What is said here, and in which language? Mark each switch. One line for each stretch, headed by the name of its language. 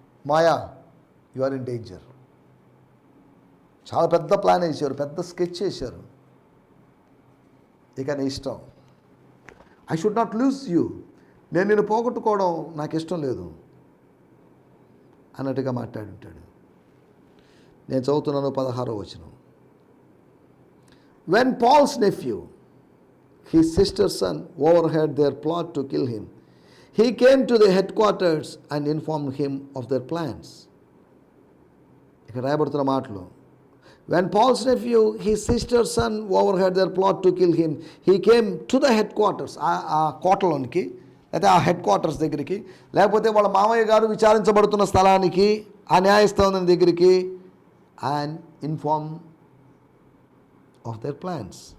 Telugu: Maya,
English: You are in danger.
Telugu: చాలా పెద్ద plan వేశారు, పెద్ద స్కెచ్ చేశారు. ఇక నీ ఇష్టం.
English: I should not lose you.
Telugu: నేను నిన్ను పోగొట్టుకోవడం నాకు ఇష్టం లేదు అన్నట్టుగా మాట్లాడుంటాడు. నేను చదువుతున్నాను 16వ వచనం.
English: When Paul's nephew, his sister's son, overheard their plot to kill him, he came to the headquarters and informed him of their plans.
Telugu: ఇక్కడ రాయబడుతున్న మాటలు,
English: when Paul's nephew, his sister's son, overheard their plot to kill him, he came to the headquarters,
Telugu: ఆ కోటలోనికి అయితే ఆ head quarters దగ్గరికి, లేకపోతే వాళ్ళ మామయ్య గారు విచారించబడుతున్న స్థలానికి, ఆ న్యాయస్థానం దగ్గరికి,
English: And inform of their plans.